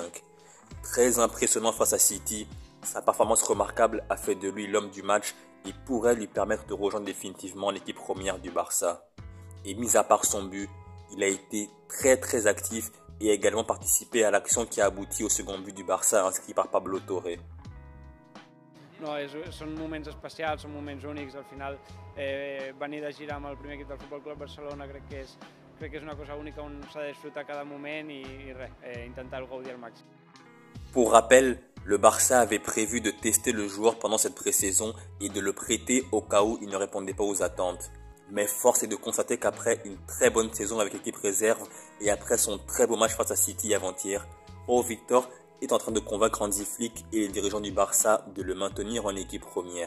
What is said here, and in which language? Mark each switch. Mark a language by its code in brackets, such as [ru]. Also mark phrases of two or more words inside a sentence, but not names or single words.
[fr] Très impressionnant face à City, sa performance remarquable a fait de lui l'homme du match et pourrait lui permettre de rejoindre définitivement l'équipe première du Barça. Et mis à part son but, il a été très actif et a également participé à l'action qui a abouti au second but du Barça inscrit par Pablo Torre. [ca] No, són moments especials, són moments únics. Al final, venir de gira amb el primer equip del Futbol Club Barcelona crec que és una cosa única on s'ha de disfrutar cada moment i res, intentar gaudir al màxim. [fr] Pour rappel, le Barça avait prévu de tester le joueur pendant cette pré-saison et de le prêter au cas où il ne répondait pas aux attentes. Mais force est de constater qu'après une très bonne saison avec l'équipe réserve et après son très beau match face à City avant-hier, Pau Victor est en train de convaincre Hansi Flick et les dirigeants du Barça de le maintenir en équipe première.